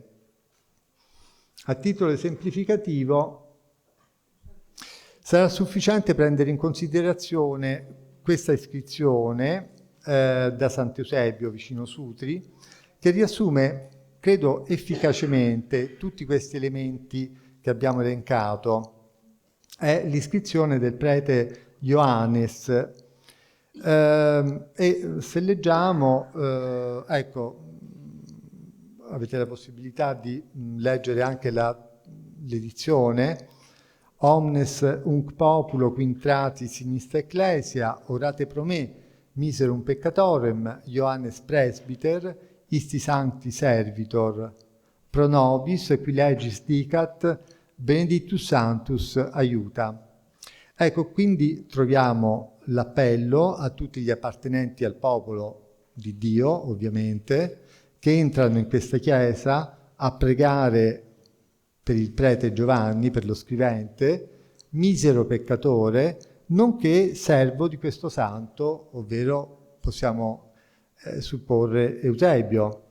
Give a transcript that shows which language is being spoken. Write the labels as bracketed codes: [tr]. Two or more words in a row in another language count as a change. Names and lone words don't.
[it] A titolo esemplificativo sarà sufficiente prendere in considerazione questa iscrizione da Sant'Eusebio vicino Sutri, che riassume, credo, efficacemente tutti questi elementi che abbiamo elencato. È l'iscrizione del prete Ioannes. E se leggiamo, ecco, avete la possibilità di leggere anche l'edizione. [la] Omnes unc populo quintrati sinistra ecclesia, orate pro me, miserum peccatorem, Ioannes presbyter, isti sancti servitor, pro nobis, qui legis dicat, benedictus sanctus aiuta. [it] Ecco, quindi troviamo l'appello a tutti gli appartenenti al popolo di Dio, ovviamente, che entrano in questa chiesa a pregare per il prete Giovanni, per lo scrivente, misero peccatore, nonché servo di questo santo, ovvero possiamo supporre Eusebio.